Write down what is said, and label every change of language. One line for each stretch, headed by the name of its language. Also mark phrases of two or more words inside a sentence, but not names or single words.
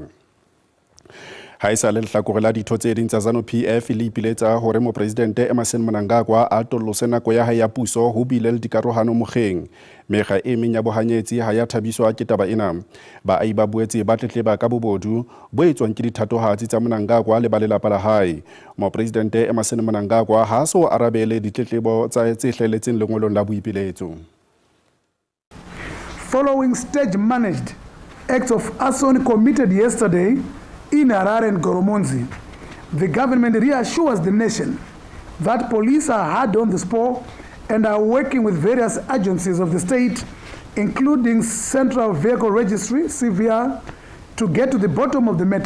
Southern Sotho: Ha isa le hlakore la ditho tse ding tsa ZANU-PF le ipiletsa hore mopresidente Emmerson Mnangagwa a tollose nako ya hae ya puso ho bile le dikarohano mokgeng. Mekga e meng ya bohanyetsi ha ya thabiswa ke taba ena. Baahi ba boetse ba tletleba ka bobodu bo etswang ke dithatohatsi tsa Mnangagwa le ba lelapa la hae. Mopresidente Emmerson Mnangagwa ha so arabele ditletlebo tsa tse hleletseng lengolong la boipiletso.
English: Following stage-managed acts of arson committed yesterday in Harare and Goromonzi, the government reassures the nation that police are hard on the spot and are working with various agencies of the state, including Central Vehicle Registry, CVR, to get to the bottom of the matter.